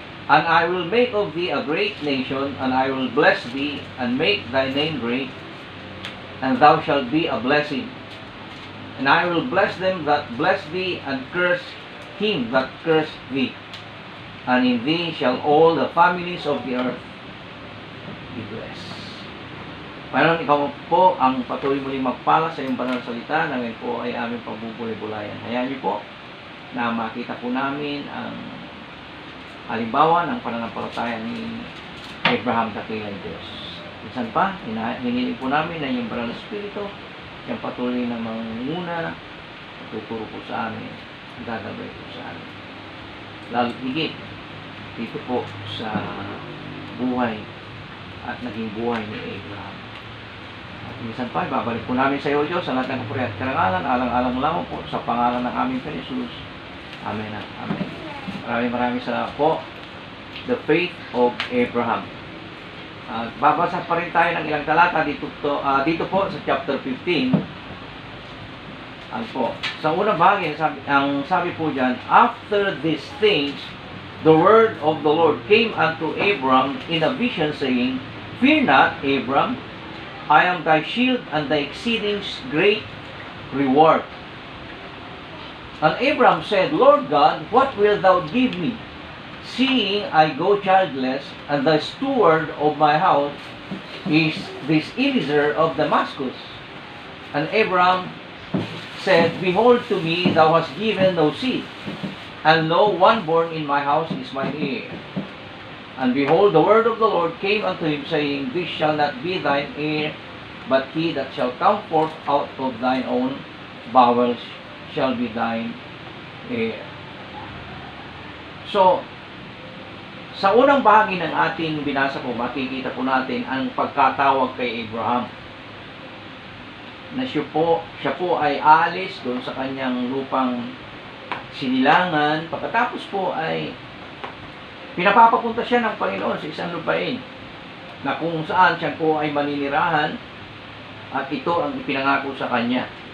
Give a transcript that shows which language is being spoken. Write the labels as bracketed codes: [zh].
[en] And I will make of thee a great nation, and I will bless thee, and make thy name great, and thou shalt be a blessing. And I will bless them that bless thee, and curse him that curseth thee. And in thee shall all the families of the earth be blessed. [tl] Mayroon ikaw po ang patuloy muling magpala sa iyong banal na salita na ngayon po ay aming pagbubulay-bulayan. Hayaan niyo po na makita po namin ang halimbawa ng pananampalataya ni Abraham dakilang Diyos. Minsan pa, hinihiling po namin na yung banal na Espiritu, yung patuloy na mangunguna, tuturo po sa amin, gagabay po sa amin. Lalo higit dito po sa buhay at naging buhay ni Abraham. At minsan pa, babalik po namin sa iyo, Diyos, sa lahat ng kapuri at karangalan, alang-alang lamang po sa pangalan ng aming Jesus. Amen at amen. Maraming salamat po. [en] The Faith of Abraham. [tl] Babasa pa rin tayo ng ilang talata dito po sa chapter 15. Sa unang bahagi, ang sabi po dyan, [en] After these things, the word of the Lord came unto Abram in a vision, saying, Fear not, Abram, I am thy shield and thy exceeding great reward. And Abram said, Lord God, what wilt thou give me, seeing I go childless, and the steward of my house is this Eliezer of Damascus? And Abram said, Behold, to me thou hast given no seed, and lo, one born in my house is mine heir. And behold, the word of the Lord came unto him, saying, This shall not be thine heir, but he that shall come forth out of thine own bowels shall be thine heir. [tl] So, sa unang bahagi ng ating binasa po, makikita po natin ang pagkatawag kay Abraham. Na siya po ay alis doon sa kanyang lupang sinilangan. Pagkatapos po ay pinapapapunta siya ng Panginoon sa isang lupain na kung saan siya po ay maninirahan at ito ang ipinangako sa kanya.